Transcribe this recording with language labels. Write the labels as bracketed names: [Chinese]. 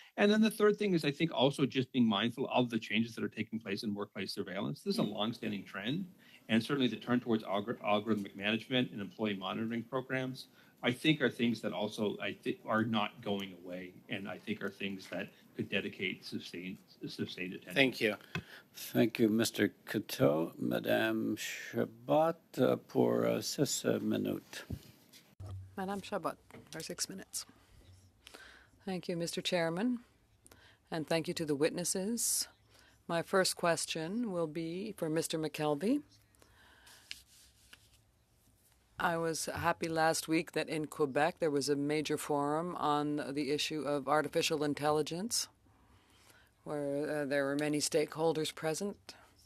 [English] And then the third thing is, I think, also just being mindful of the changes that are taking place in workplace surveillance. This is a longstanding trend, and certainly the turn towards algorithmic management and employee monitoring programs, I think, are things that also are not going away, and I think are things that could dedicate sustained attention. Thank you. Thank you, Mr. Coteau. [French] Madame Chabot, pour 6 minutes. [English] Madame Chabot, for 6 minutes. Thank you, Mr. Chairman, and thank you to the witnesses. My first question will be for Mr. McKelvey. I was happy last week that in Quebec there was a major forum on the issue of artificial intelligence, where there were many stakeholders present.